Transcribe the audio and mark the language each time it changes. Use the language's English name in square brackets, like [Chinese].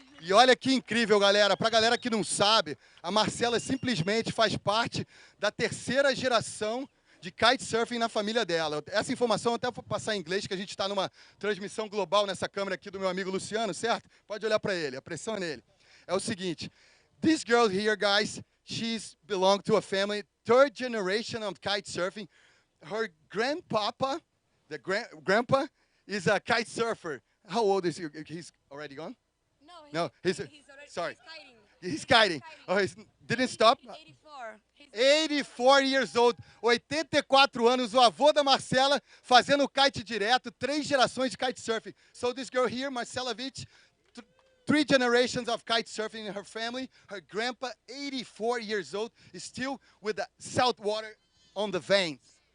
[Portuguese] E olha que incrível, galera. Para a galera que não sabe, a Marcela simplesmente faz parte da 3ª geração de kitesurfing na família dela. Essa informação eu até vou passar em inglês, que a gente está numa transmissão global nessa câmera aqui do meu amigo Luciano, certo? Pode olhar para ele, a pressão é nele. É o seguinte, [English] this girl here, guys, she's belonged to a family, 3rd generation of kitesurfing. Her grandpapa, the grandpa, is a kite surfer. How old is he? He's already gone? No, he's already, sorry. He's kiting. Oh, he didn't stop? 84. 84 years old, [Portuguese] 84 anos, o avô da Marcela fazendo kite direto, 3 gerações de kitesurfing. [English] So this girl here, Marcela Witt, 3 generations of kitesurfing in her family. Her grandpa, 84 years old, is still with the salt water on the veins.